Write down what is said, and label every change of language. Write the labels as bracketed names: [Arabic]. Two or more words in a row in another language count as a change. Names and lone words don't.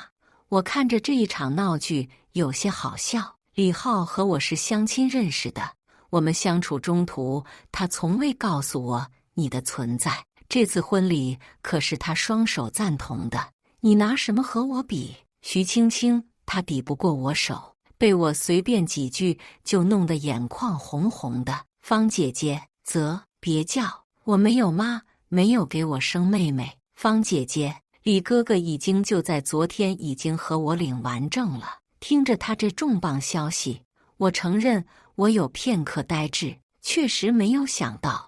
[Chinese] 我看着這一場鬧劇有些好笑。李浩和我是相親認識的，我們相處中途，他從未告訴我你的存在。這次婚禮可是他雙手贊同的，你拿什麼和我比？徐青青她抵不過我手，被我隨便幾句就弄得眼眶紅紅的。方姐姐，別叫，我沒有媽，沒有給我生妹妹。方姐姐，李哥哥就在昨天已經和我領完證了。聽着他這重磅消息，我承認我有片刻呆滯，確實沒有想到。